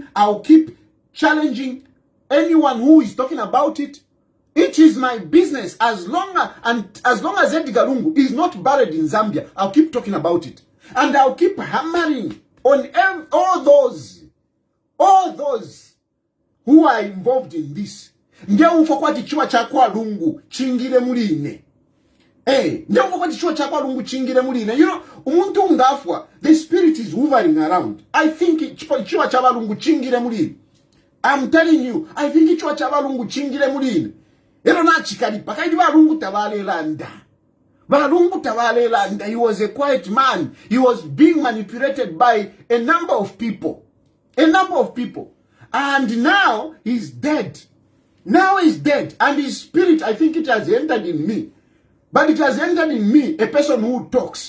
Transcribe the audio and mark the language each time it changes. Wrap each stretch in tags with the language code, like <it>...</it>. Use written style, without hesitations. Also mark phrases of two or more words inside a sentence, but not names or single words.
<en>I'll keep challenging anyone who is talking about it. It is my business. As long as Edgar Lungu is not buried in Zambia, I'll keep talking about it. And I'll keep hammering on all those who are involved in this.</en> <bem>Ndio ufokwati chiwa chakwa Lungu chingire muline. Ndio ufokwati chiwa chakwa Lungu chingire muline.</bem> <en>You know,</en> <bem>umuntu ungafwa,</bem> <en>the spirit is hovering around. I think</en> <bem>chiwa chaba Lungu chingire muline.</bem> <en>I'm telling you, I think</en> <bem>chiwa chaba Lungu chingire muline. Ero na chikali pakaidi ba Lungu tabale landa. Lungu tabale landa.</bem> <en>He was a quiet man. He was being manipulated by a number of people. And now he's dead. Now he's dead. And his spirit, I think it has entered in me. But it has entered in me, a person who talks.</en>